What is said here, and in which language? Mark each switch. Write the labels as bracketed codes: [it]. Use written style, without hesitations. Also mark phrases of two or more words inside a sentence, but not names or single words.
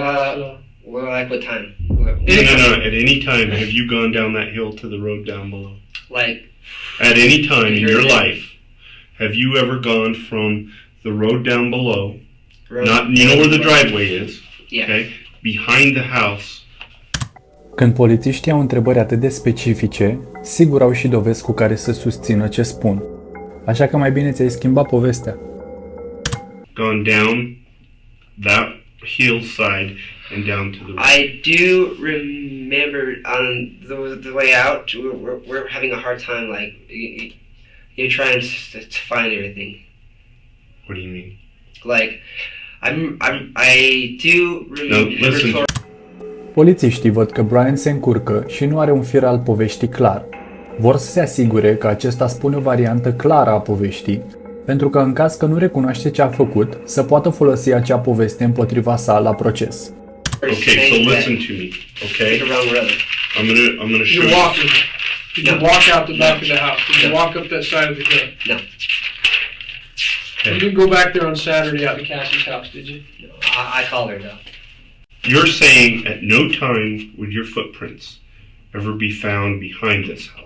[en] Well, like what time? No. At any time, have you gone down that hill to the road down below? Like, At any time in your life, have you ever gone from the road down below? Not, you know where the driveway is? Yeah. Okay, behind the house. [ro] Când polițiștii au întrebări atât de specifice, sigur au și dovezi cu care să susțină ce spun. Așa că mai bine ți-ai schimbat povestea. [en] Gone down that hillside and down to the road. I do remember on the way out, we're having a hard time, like, you're trying to find everything. What do you mean? Like, I do remember... No, listen. [ro] Polițiștii văd că Brian se încurcă și nu are un fir al poveștii clar. Vor să se asigure că acesta spune o variantă clară a poveștii, pentru că în caz că nu recunoaște ce a făcut, să poată folosi acea poveste împotriva sa la proces. [en] Okay, so listen to me, okay? I'm gonna show You're you. walking. Did you walk out the back of the house? Did you walk up that side of the hill? No. You didn't go back there on Saturday out to Cassie's house, did you? No. I called her, though. You're saying at no time would your footprints ever be found behind this house,